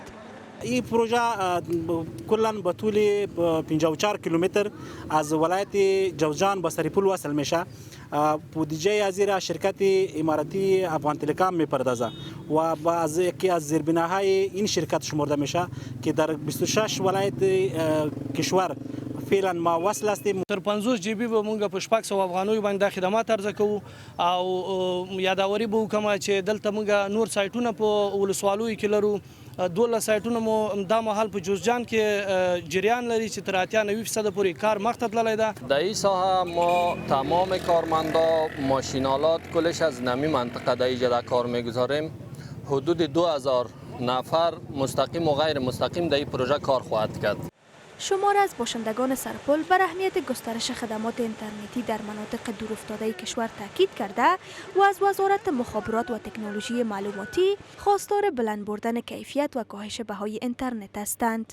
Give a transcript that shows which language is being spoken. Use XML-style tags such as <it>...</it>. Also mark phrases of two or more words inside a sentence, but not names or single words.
<fa>این پروژه کلا به طول 54 کیلومتر از ولایت جوزجان به سرپل وصل میشه. بودجه از زیر شرکت اماراتی افغان تلکام میپردازه و از یکی از زیربناهای این شرکت شمرده میشه که در 26 ولایت کشور فعلا ما وصل هستیم.</fa> <ps>تر 50 جی بی به مونږ په شپږ سوه افغانیو باندې خدمات عرضه کوو او یاداوري به وکړم چې دلته مونږ نور سایټونه په ولسوالیو کې لرو 12 سایټونه مو دا مهال په جوزجان کې جریان لري چې تر 80-90% پورې کار مخته تللی ده.</ps> <fa>در این ساحه ما تمام کارمندا ماشینالات کلش از نمی منطقه در اینجا کار میگذاریم. حدود 2000 نفر مستقیم و غیر مستقیم در این پروژه کار خواهد کرد. شمار از باشندگان سرپل بر اهمیت گسترش خدمات اینترنتی در مناطق دورافتاده کشور تاکید کرده و از وزارت مخابرات و تکنولوژی معلوماتی خواستار بلند بردن کیفیت و کاهش بهای اینترنت هستند.</fa>